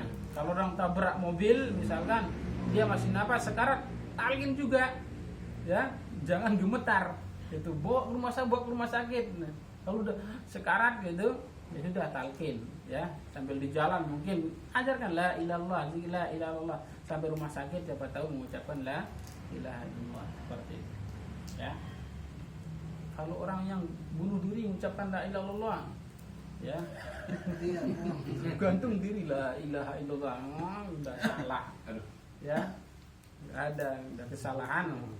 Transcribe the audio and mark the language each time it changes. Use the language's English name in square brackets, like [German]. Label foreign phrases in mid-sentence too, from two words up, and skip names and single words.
[Indonesian] Kalau orang tabrak mobil misalkan dia masih napas sekarat, talkin juga, ya, jangan gemetar, itu bawa ke rumah sakit. Nah, kalau udah sekarat gitu, ya sudah talkin, ya, sambil di jalan mungkin ajarkan [Arabic] لا إلّالله، لا إلّالله, [Indonesian] sampai rumah sakit siapa tahu mengucapkan [Arabic] لا إله إلا الله [Indonesian] seperti itu, ya. Kalau orang yang bunuh diri mengucapkan [Arabic] لا إلّالله, [Indonesian] ya, gantung diri [Arabic] لا إله إلا الله, [Indonesian] udah salah, ya, ada kesalahan.